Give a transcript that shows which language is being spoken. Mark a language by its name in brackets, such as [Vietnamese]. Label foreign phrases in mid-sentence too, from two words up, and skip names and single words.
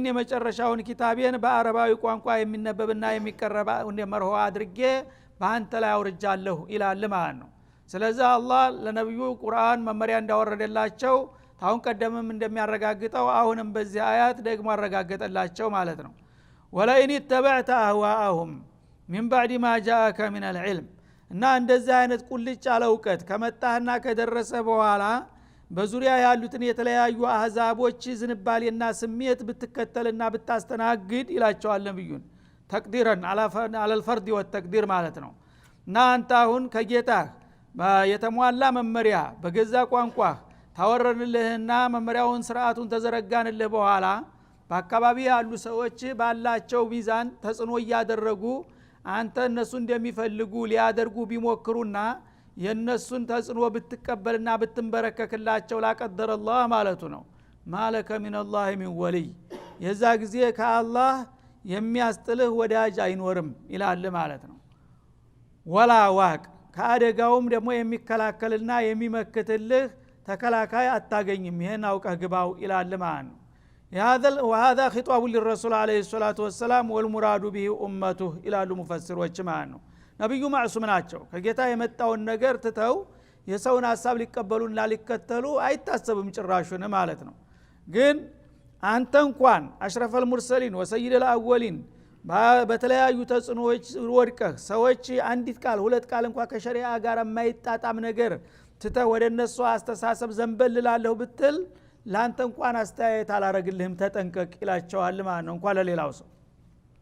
[Amharic] የመጨረሻውን ኪታቤን በአረባዊ ቋንቋ የሚነበብና የሚቀረብ መርሆ አድርጌ በአንተ ላይ አውርጃለሁ ይላል ማለት ነው ስለዚህ አላህ ለነብዩ ቁርአን መመሪያ እንዳወረደላቸው ታውን ቀደምም እንደሚያረጋግጠው አሁንም በዚህ አያት ደግሞ አረጋገጠላቸው ማለት ነው [Arabic] ولئن اتبعت أهواءهم من بعد ما جاءك من العلم [Amharic] እና እንደዚህ አይነት ቁልጭ ያለ ዕውቀት ከመጣህና ከደረሰ በኋላ በዙሪያ ያሉትን የተለያዩ አህዛቦች ዝንባሌና ስሜት ብትከተልና ብታስተናግድ ይላቸዋል ነብዩን ተቅዲረን [Arabic] على الفرد والتقدير [Amharic] ማለት ነው እና አንተ አሁን ከጌታህ የተሟላ መመሪያ በገዛ ቋንቋ ታወረንልህና መመሪያውን ስርዓቱን ተዘረጋንልህ በኋላ በአካባቢ ያሉ ሰዎች ባላቸው ሚዛን ተጽኖ ያደረጉ አንተ እነሱ እንደሚፈልጉ ሊያደርጉ ቢሞክሩና የነሱን ተጽኖ ብትቀበልና ብትንበረከክላቸው [Arabic] لا قدر [Amharic] الله ማለቱ ነው [Arabic] ما لك من الله من ولي [Amharic] የዛ ጊዜ ከአላህ የሚያስጥልህ ወዳጅ አይኖርም ይላል ማለት ነው [Arabic] ولا واق [Amharic] ከአደጋውም ደግሞ የሚከላከልና የሚመክትልህ ተከላካይ አታገኝም ይሄን አውቀህ ግባው ይላል ማለት ነው [Arabic] وهذا خطاب للرسول عليه الصلاه والسلام والمراد به امته [Amharic] ይላሉ ሙፈሲሮች ማለት ነው ነብዩ ማዕሱም ናቸው ከጌታ የመጣውን ነገር ትተው የሰውን ሐሳብ ሊቀበሉና ሊከተሉ አይታሰብም ጭራሹን ማለት ነው ግን አንተ እንኳን [Arabic] أشرف المرسلين وسيد الأولين [Amharic] በተለያዩ ተጽኖዎች ወድቀህ ሰዎች አንዲት ቃል ሁለት ቃል እንኳን ከሸሪዓ ጋር የማይጣጣም ነገር ትተህ ወደነሱ አስተሳሰብ ዘንበልላለሁ ብትል ላንተ እንኳን አስተያየት አላረግልህም ተጠንቀቅ ይላቸዋል ማለት ነው እንኳን ለሌላው ሰው